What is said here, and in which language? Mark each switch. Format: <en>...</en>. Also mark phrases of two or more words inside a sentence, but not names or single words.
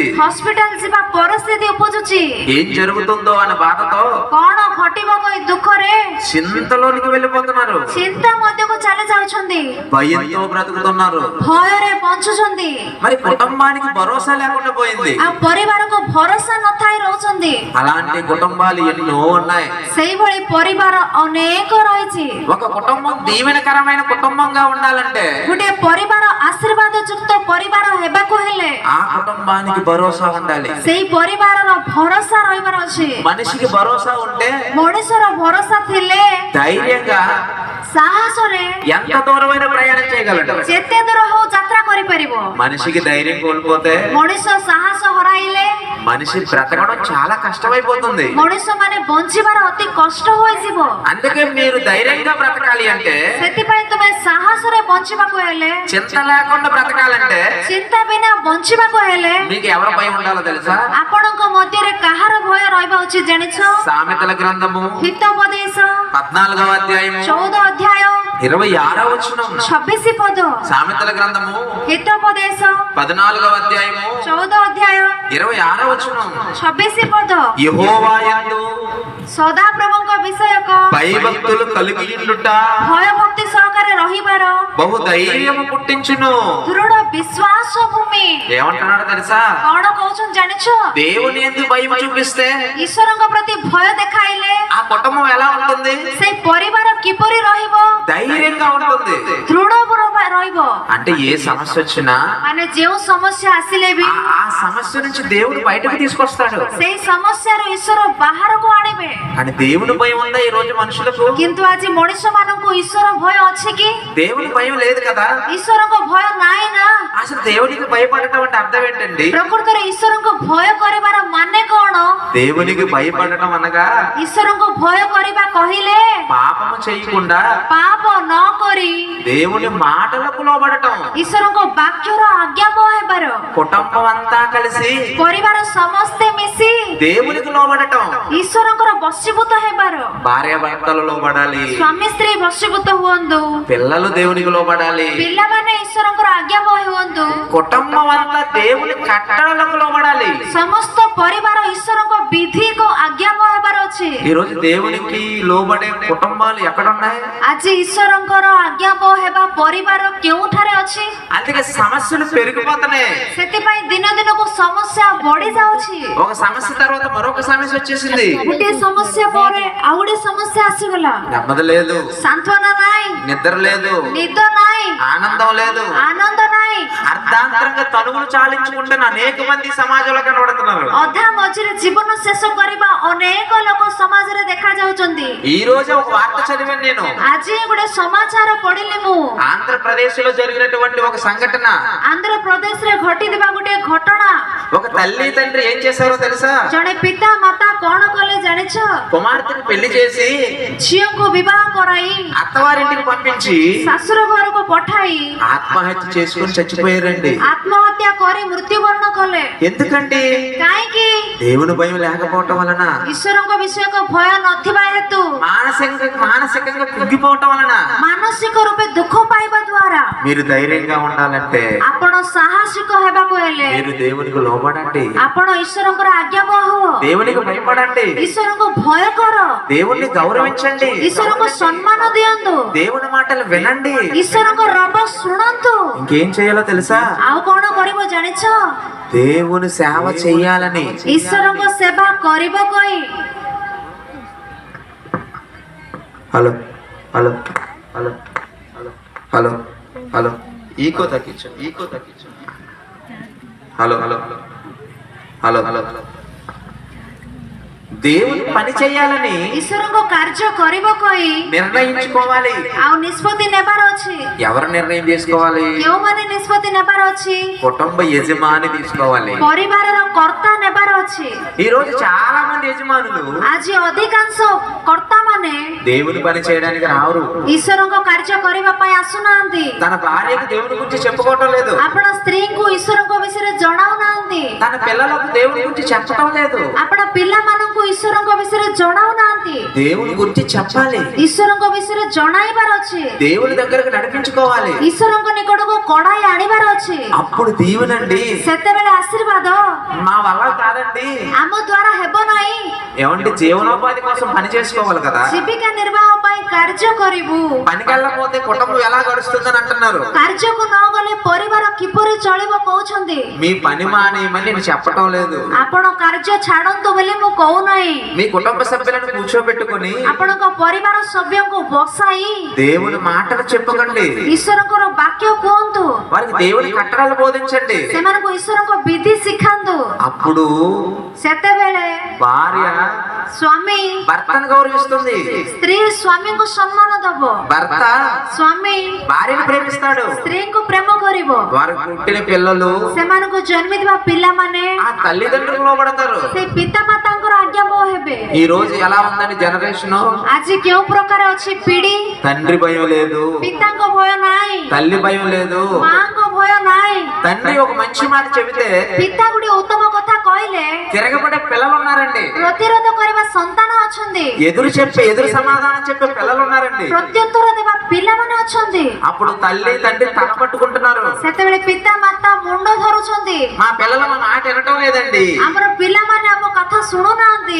<or>ହସ୍ପିଟାଲ ଯିବା ପରିସ୍ଥିତି ଉପୁଜୁଛି।</or> <te>ఏం జరుగుతుందో అనే బాధతో</te> <or>କଣ ଘଟିବ ଏଇ ଦୁଃଖରେ</or> <te>చింతలోనికి వెళ్ళిపోతున్నారు।</te> <or>ଚିନ୍ତା ମଧ୍ୟକୁ ଚାଲି ଯାଉଛନ୍ତି।</or> <te>భయంతో బ్రతుకుతున్నారు।</te> <or>ଭୟରେ ବଞ୍ଚୁଛନ୍ତି।</or> <te>మరి కుటుంబానికి భరోసా లేకుండా పోయింది।</te> <or>ଆଉ ପରିବାରକୁ ଭରସା ନଥାଇ ରହୁଛନ୍ତି।</or> <te>అలాంటి కుటుంబాలు ఎన్నో ఉన్నాయి।</te> <or>ସେଇଭଳି ପରିବାର ଅନେକ ରହିଛି।</or> <te>ఒక కుటుంబం దీవెనకరమైన కుటుంబంగా ఉండాలంటే,</te> <or>ଗୋଟେ ପରିବାର ଆଶୀର୍ବାଦ ଯୁକ୍ତ ପରିବାର ହେବାକୁ ହେଲେ</or> <te>ఆ కుటుంబానికి భరోసా ఉండాలి।</te> <or>ସେଇ ପରିବାରର ଭରସା ରହିବାର ଅଛି।</or> <te>మనిషికి భరోసా ఉంటే</te> <or>ମଣିଷର ଭରସା ଥିଲେ</or> <te>ధైర్యంగా</te> <or>ସାହସରେ</or> <te>ఎంత దూరమైన ప్రయాణం చేయగలడు।</te> <or>ଯେତେ ଦୂର ହଉ ଯାତ୍ରା କରିପାରିବ?</or> <te>మనిషికి ధైర్యం కోల్పోతే</te> <or>ମଣିଷ ସାହସ ହରାଇଲେ</or> <te>మనిషి బ్రతకడం చాలా కష్టమైపోతుంది.</te> <or>ମଣିଷ ମାନେ ବଞ୍ଚିବାର ଅତି କଷ୍ଟ ହୋଇଯିବ।</or> <te>అందుకే మీరు ధైర్యంగా బ్రతకాలి అంటే,</te> <or>ସେଥିପାଇଁ ତୁମେ ସାହସରେ ବଞ୍ଚିବାକୁ ହେଲେ,</or> <te>చింత లేకుండా బ్రతకాలంటే</te> <or>ଚିନ୍ତା ବିନା ବଞ୍ଚିବାକୁ ହେଲେ</or> <te>మీకు ఎవరి భయం ఉండాలో తెలుసా?</te> <or>ଆପଣଙ୍କ ମଧ୍ୟରେ କାହାର ଭୟ ରହିବା ଉଚିତ ଜାଣିଛ?</or> <te>సామెతల గ్రంథము</te> <or>ହିତୋପଦେଶ</or> <te>14వ అధ్యాయము</te> <or>14 ଅଧ୍ୟାୟ</or> <te>26వ వచనం.</te> <or>26 ପଦ।</or> <te>సామెతల గ్రంథము</te> <or>ହିତୋପଦେଶ</or> <te>14వ అధ్యాయము</te> <or>14 ଅଧ୍ୟାୟ</or> <te>26వ వచనం.</te> <or>26 ପଦ।</or> <te>యెహోవా యందు</te> <or>ସଦାପ୍ରଭୁଙ୍କ ବିଷୟକ</or> <te>భయభక్తులు కలిగియుండుట</te> <or>ଭୟ ଭକ୍ତି ସହକାରେ ରହିବାର</or> <te>బహు ధైర్యము పుట్టించును.</te> <or>ଦୃଢ ବିଶ୍ୱାସ ଭୂମି।</or> <te>ఏమంటున్నాడు తెలుసా?</te> <or>କଣ କହୁଛନ୍ତି ଜାଣିଛ?</or> <te>దేవుని యందు భయం చూపిస్తే</te> <or>ଈଶ୍ୱରଙ୍କ ପ୍ରତି ଭୟ ଦେଖାଇଲେ</or> <te>ఆ కుటుంబం ఎలా ఉంటుంది?</te> <or>ସେଇ ପରିବାର କିପରି ରହିବ?</or> <te>ధైర్యంగా ఉంటుంది.</te> <or>ଦୃଢ ରହିବ।</or> <te>అంటే ఏ సమస్య వచ్చినా</te> <or>ମାନେ ଯେଉଁ ସମସ୍ୟା ଆସିଲେ ବି</or> <te>ఆ సమస్య నుంచి దేవుడు బయటకు తీసుకొస్తాడు.</te> <or>ସେଇ ସମସ୍ୟାରୁ ଈଶ୍ୱର ବାହାରକୁ ଆଣିବେ।</or> <te>కానీ దేవుని భయం ఉందా ఈ రోజు మనుషులకు?</te> <or>କିନ୍ତୁ ଆଜି ମଣିଷ ମାନଙ୍କୁ ଈଶ୍ୱର ଭୟ ଅଛି କି?</or> <te>దేవుని భయం లేదు కదా.</te> <or>ଈଶ୍ୱରଙ୍କ ଭୟ ନାହିଁ ନା?</or> <te>అసలు దేవునికి భయపడటం అంటే అర్థం ఏంటండి?</te> <or>ପ୍ରକୃତରେ ଈଶ୍ୱରଙ୍କୁ ଭୟ କରିବାର ମାନେ କଣ?</or> <te>దేవునికి భయపడటం అనగా</te> <or>ଈଶ୍ୱରଙ୍କୁ ଭୟ କରିବା କହିଲେ</or> <te>పాపము చేయకుండా</te> <or>ପାପ ନ କରି</or> <te>దేవుని మాటలకు లోబడటం,</te> <or>ଈଶ୍ୱରଙ୍କ ବାକ୍ୟର ଆଜ୍ଞାବହ ହେବାର,</or> <te>కుటుంబం అంతా కలిసి</te> <or>ପରିବାର ସମସ୍ତେ ମିଶି</or> <te>దేవునికి లోబడటం,</te> <or>ଈଶ୍ୱରଙ୍କର ବଶୀଭୂତ ହେବାର।</or> <te>భార్య భర్తలు లోబడాలి,</te> <or>ସ୍ୱାମୀ ସ୍ତ୍ରୀ ବଶୀଭୂତ ହୁଅନ୍ତୁ,</or> <te>పిల్లలు దేవునికి లోబడాలి,</te> <or>ପିଲାମାନେ ଈଶ୍ୱରଙ୍କର ଆଜ୍ଞାବହ ହୁଅନ୍ତୁ,</or> <te>కుటుంబం అంతా దేవుని కట్టడలకు లోబడాలి.</te> <or>ସମସ୍ତ ପରିବାର ଈଶ୍ୱରଙ୍କ ବିଧିକୁ ଆଜ୍ଞାବହ ହେବାର ଅଛି।</or> <te>ఈ రోజు దేవునికి లోబడే కుటుంబాలు ఎక్కడున్నాయి?</te> <or>ଆଜି ଈଶ୍ୱରଙ୍କର ଆଜ୍ଞାବହ ହେବା ପରିବାର କେଉଁଠାରେ ଅଛି?</or> <te>అందుకే సమస్యలు పెరిగిపోతున్నాయి.</te> <or>ସେଥିପାଇଁ ଦିନ ଦିନକୁ ସମସ୍ୟା ବଢି ଯାଉଛି।</or> <te>ఒక సమస్య తర్వాత మరొక సమస్య వచ్చేసింది.</te> <or>ଗୋଟିଏ ସମସ୍ୟା ପରେ ଆଉ ଗୋଟେ ସମସ୍ୟା ଆସିଗଲା।</or> <te>నెమ్మది లేదు,</te> <or>ସାନ୍ତ୍ୱନା ନାହିଁ,</or> <te>నిద్ర లేదు,</te> <or>ନିଦ ନାହିଁ,</or> <te>ఆనందం లేదు,</te> <or>ଆନନ୍ଦ ନାହିଁ।</or> <te>అర్ధాంతరంగా తనువులు చాలించుకుంటున్న అనేక మంది సమాజంలో కనబడుతున్నారు.</te> <or>ଅଧା ମଝିରେ ଜୀବନ ଶେଷ କରିବା ଅନେକ ଲୋକ ସମାଜରେ ଦେଖା ଯାଉଛନ୍ତି।</or> <te>ఈ రోజు ఒక వార్త చదివాను నేను.</te> <or>ଆଜି ଗୋଟେ ସମାଚାର ପଢିଲି ମୁଁ।</or> <te>ఆంధ్రప్రదేశ్ లో జరిగినటువంటి ఒక సంఘటన.</te> <or>ଆନ୍ଧ୍ରପ୍ରଦେଶରେ ଘଟିଥିବା ଗୋଟେ ଘଟଣା।</or> <te>ఒక తల్లి తండ్రి ఏం చేశారో తెలుసా?</te> <or>ଜଣେ ପିତା ମାତା କଣ କଲେ ଜାଣିଛ?</or> <te>కుమార్తెను పెళ్లి చేసి</te> <or>ଝିଅଙ୍କୁ ବିବାହ କରାଇ</or> <te>అత్తవారింటికి పంపించి</te> <or>ଶାଶୁର ଘରକୁ ପଠାଇ</or> <te>ఆత్మహత్య చేసుకుని చచ్చిపోయారండి.</te> <or>ଆତ୍ମହତ୍ୟା କରି ମୃତ୍ୟୁବରଣ କଲେ।</or> <te>ఎందుకండి?</te> <or>କାହିଁକି?</or> <te>దేవుని భయం లేకపోవటం వలన,</te> <or>ଈଶ୍ୱରଙ୍କ ବିଷୟକ ଭୟ ନଥିବା ହେତୁ,</or> <te>మానసికంగా కుంగిపోవటం వలన.</te> <or>ମାନସିକ ରୂପେ ଦୁଃଖ ପାଇବା ଦ୍ୱାରା</or> <te>మీరు ధైర్యంగా ఉండాలంటే</te> <or>ଆପଣ ସାହସିକ ହେବାକୁ ହେଲେ</or> <te>మీరు దేవునికి లోబడండి,</te> <or>ଆପଣ ଈଶ୍ୱରଙ୍କର ଆଜ୍ଞାବହ ହୁଅ,</or> <te>దేవునికి భయపడండి,</te> <or>ଈଶ୍ୱରଙ୍କୁ ଭୟ କର,</or> <te>దేవుణ్ణి గౌరవించండి,</te> <or>ଈଶ୍ୱରଙ୍କୁ ସମ୍ମାନ ଦିଅନ୍ତୁ,</or> <te>దేవుని మాటలు వినండి.</te> <or>ଈଶ୍ୱରଙ୍କ ରବ ଶୁଣନ୍ତୁ।</or> <te>ఇంకేం చేయాలో తెలుసా?</te> <or>ଆଉ କଣ କରିବ ଜାଣିଛ?</or> <te>దేవుని సేవ చెయ్యాలని.</te> <or>ଈଶ୍ୱରଙ୍କ ସେବା କରିବ କହି।</or> <en>hello hello hello hello hello hello</en> <te>ఈకో తగ్గించు, ఈకో తగ్గించు.</te> <en>hello hello hello hello hello</en> <te>దేవుని పని చేయాలని</te> <or>ଈଶ୍ୱରଙ୍କ କାର୍ଯ୍ୟ କରିବ କହି</or> <te>నిర్ణయించుకోవాలి.</te> <or>ଆଉ ନିଷ୍ପତ୍ତି ନେବାର ଅଛି।</or> <te>ఎవరు నిర్ణయం తీసుకోవాలి?</te> <or>କେଉଁମାନେ ନିଷ୍ପତ୍ତି ନେବାର ଅଛି?</or> <te>కుటుంబ యజమాని తీసుకోవాలి.</te> <or>ପରିବାରର କର୍ତ୍ତା ନେବାର ଅଛି।</or> <te>ఈ రోజు చాలా మంది యజమానులు</te> <or>ଆଜି ଅଧିକାଂଶ କର୍ତ୍ତା ମାନେ</or> <te>దేవుని పని చేయడానికి రారు.</te> <or>ଈଶ୍ୱରଙ୍କ କାର୍ଯ୍ୟ କରିବା ପାଇଁ ଆସୁନାହାନ୍ତି।</or> <te>తన భార్యకు దేవుని గురించి చెప్పుకోవటం లేదు,</te> <or>ଆପଣ ସ୍ତ୍ରୀଙ୍କୁ ଈଶ୍ୱରଙ୍କ ବିଷୟରେ ଜଣାଉନାହାନ୍ତି।</or> <te>తన పిల్లలకు దేవుని గురించి చెప్పటం లేదు.</te> <or>ଆପଣ ପିଲାମାନଙ୍କୁ ଈଶ୍ୱରଙ୍କ ବିଷୟରେ ଜଣାଉନାହାନ୍ତି।</or> <te>దేవుని గురించి చెప్పాలి,</te> <or>ଈଶ୍ୱରଙ୍କ ବିଷୟରେ ଜଣାଇବାର ଅଛି।</or> <te>దేవుని దగ్గరకు నడిపించుకోవాలి.</te> <or>ଈଶ୍ୱରଙ୍କ ନିକଟକୁ କଢାଇ ଆଣିବାର ଅଛି।</or> <te>అప్పుడు దీవెనండి.</te> <or>ସେତେବେଳେ ଆଶୀର୍ବାଦ</or> <te>మా వల్ల కాదండి.</te> <or>ଆମ ଦ୍ୱାରା ହେବ ନାହିଁ।</or> <te>ఏమంటే జీవనోపాధి కోసం పని చేసుకోవాలి కదా.</te> <or>ଜୀବିକା ନିର୍ବାହ ପାଇଁ କାର୍ଯ୍ୟ କରିବୁ।</or> <te>పనికి వెళ్ళకపోతే కుటుంబం ఎలా గడుస్తుందని అంటున్నారు.</te> <or>କାର୍ଯ୍ୟକୁ ନ ଗଲେ ପରିବାର କିପରି ଚଳିବ କହୁଛନ୍ତି।</or> <te>మీ పని మానేయమని నేను చెప్పటం లేదు.</te> <or>ଆପଣ କାର୍ଯ୍ୟ ଛାଡନ୍ତୁ ବୋଲି ମୁଁ କହୁନାହିଁ।</or> <te>మీ కుటుంబ సభ్యులను కూర్చోబెట్టుకుని</te> <or>ଆପଣଙ୍କ ପରିବାର ସଭ୍ୟଙ୍କୁ ବସାଇ</or> <te>దేవుని మాటలు చెప్పకండి,</te> <or>ଈଶ୍ୱରଙ୍କର ବାକ୍ୟ କୁହନ୍ତୁ।</or> <te>వారికి దేవుని కట్టడాలు బోధించండి.</te> <or>ସେମାନଙ୍କୁ ଈଶ୍ୱରଙ୍କ ବିଧି ଶିଖାନ୍ତୁ।</or> <te>అప్పుడు</te> <or>ସେତେବେଳେ</or> <te>భార్య</te> <or>ସ୍ୱାମୀ</or> <te>భర్తను గౌరవిస్తుంది,</te> <or>ସ୍ତ୍ରୀ ସ୍ୱାମୀଙ୍କୁ ସମ୍ମାନ ଦବ,</or> <te>భర్త</te> <or>ସ୍ୱାମୀ</or> <te>భార్యను ప్రేమిస్తాడు.</te> <or>ସ୍ତ୍ରୀଙ୍କୁ ପ୍ରେମ କରିବ। କରିବ।</or> <te>వారికి పుట్టిన పిల్లలు</te> <or>ସେମାନଙ୍କୁ ଜନ୍ମିଥିବା ପିଲାମାନେ</or> <te>ఆ తల్లిదండ్రులకు లోబడతారు।</te> <or>ସେଇ ପିତା ମାତାଙ୍କର ଆଜ୍ଞାବହ ହେବେ।</or> <te>ఈ రోజు ఎలా ఉందని జనరేషన్?</te> <or>ଆଜି କେଉଁ ପ୍ରକାର ଅଛି ପିଢି?</or> <te>తండ్రి భయం లేదు,</te> <or>ପିତାଙ୍କ ଭୟ ନାହିଁ,</or> <te>తల్లి భయం లేదు।</te> <or>ମାଙ୍କ ଭୟ ନାହିଁ।</or> <te>తండ్రి ఒక మంచి మాట చెబితే</te> <or>ପିତା ଗୋଟେ ଉତ୍ତମ କଥା କହିଲେ</or> <te>తిరగబడే పిల్లలు ఉన్నారండి,</te> <or>ପ୍ରତିରୋଧ କରିବା ସନ୍ତାନ ଅଛନ୍ତି,</or> <te>ఎదురు సమాధానం చెప్పే పిల్లలు ఉన్నారండి।</te> <or>ପ୍ରତ୍ୟୁତ୍ତର ଦେବା ପିଲାମାନେ ଅଛନ୍ତି।</or> <te>అప్పుడు తల్లి తండ్రి తల పట్టుకుంటున్నారు,</te> <or>ସେତେବେଳେ ପିତା ମାତା ମୁଣ୍ଡ ଧରୁଛନ୍ତି।</or> <te>మా పిల్లలు మా మాట వినటం లేదండి।</te> <or>ଆମର ପିଲାମାନେ ଆମ କଥା ଶୁଣୁନାହାନ୍ତି।</or>